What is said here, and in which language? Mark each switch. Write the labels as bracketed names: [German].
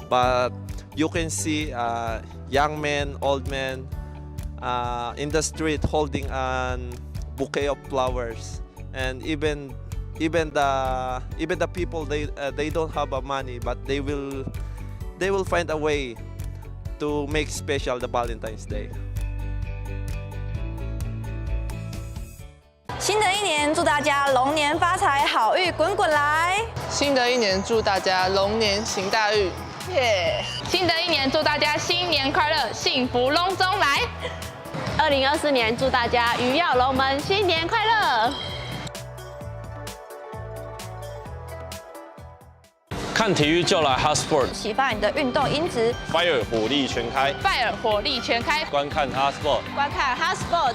[English] But you can see young men, old men in the street holding a bouquet of flowers, and even the people they don't have money, but they will find a way to make special the Valentine's Day. [Chinese] 新的一年，祝大家龙年发财，好运滚滚来！新的一年，祝大家龙年行大运，耶！新的一年，祝大家新年快乐，幸福隆中来！2024年，祝大家鱼跃龙门，新年快乐！看体育就来 Hot Sport，启发你的运动因子。 Fire 火力全开，Fire 火力全开。观看 Hot Sport，观看 Hot Sport，